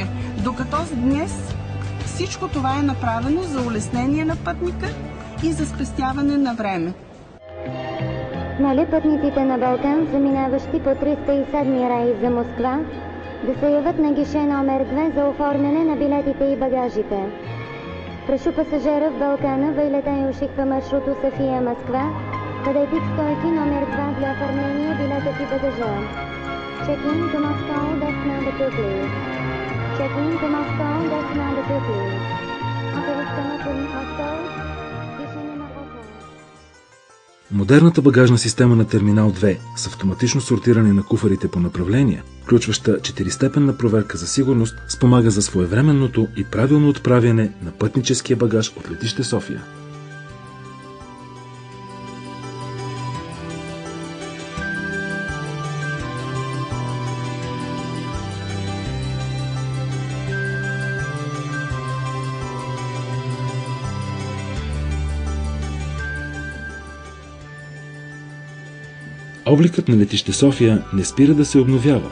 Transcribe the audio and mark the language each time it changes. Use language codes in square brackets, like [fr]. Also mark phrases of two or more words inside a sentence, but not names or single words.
[bg] Докато днес всичко това е направено за улеснение на пътника и за спестяване на време. Моля пътниците на Балкан, заминаващи по 307 рейс за Москва, да се явят на гише номер 2 за оформяне на билетите и багажите. [ru] Прошу пасажира в Балкана, вылетающих по маршруту София-Москва, подойти к стойке номер 2 для оформления билетов и багажа. [en] Check-in to Moscow, desk number 2, please. Check-in to Moscow, desk number 2, please. [bg] Операционно в Moscow, гише номер 8. Модерната багажна система на терминал 2 с автоматично сортиране на куфарите по направления, включваща 4-степенна проверка за сигурност, спомага за своевременното и правилно отправяне на пътническия багаж от летище София. Обликът на летище София не спира да се обновява.